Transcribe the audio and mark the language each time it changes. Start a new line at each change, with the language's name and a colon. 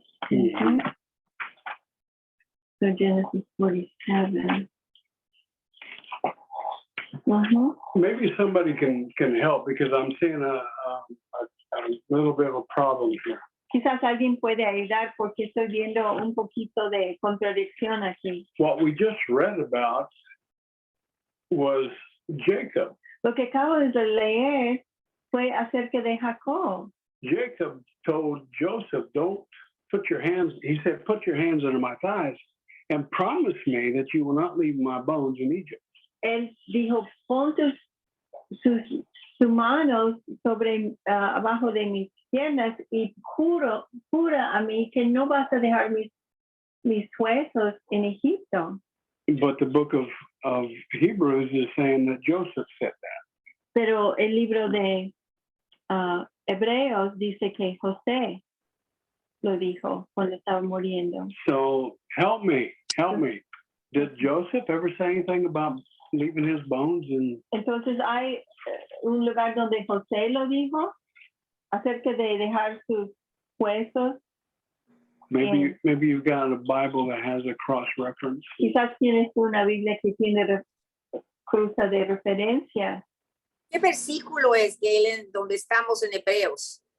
English: Mhm. So Genesis 47. Uh-huh. Maybe somebody can help because I'm seeing a little bit of a problem here.
Spanish: Quizás alguien puede ayudar porque estoy viendo un poquito de contradicción aquí.
English: What we just read about was Jacob.
Spanish: Lo que acabo de leer fue acerca de Jacob.
English: Jacob told Joseph, don't put your hands, he said, put your hands under my thighs and promise me that you will not leave my bones in Egypt.
Spanish: Él dijo, pon sus manos sobre abajo de mis piernas y jura a mí que no vas a dejar mis huesos en Egipto.
English: But the book of Hebrews is saying that Joseph said that.
Spanish: Pero el libro de Hebreos dice que José lo dijo cuando estaba muriendo.
English: So help me. Did Joseph ever say anything about leaving his bones in?
Spanish: Entonces hay un lugar donde José lo dijo acerca de dejar sus huesos.
English: Maybe you've got a Bible that has a cross reference.
Spanish: Quizás tienes una Biblia que tiene cruza de referencia. ¿Qué versículo es, Galen, donde estamos en Hebreos?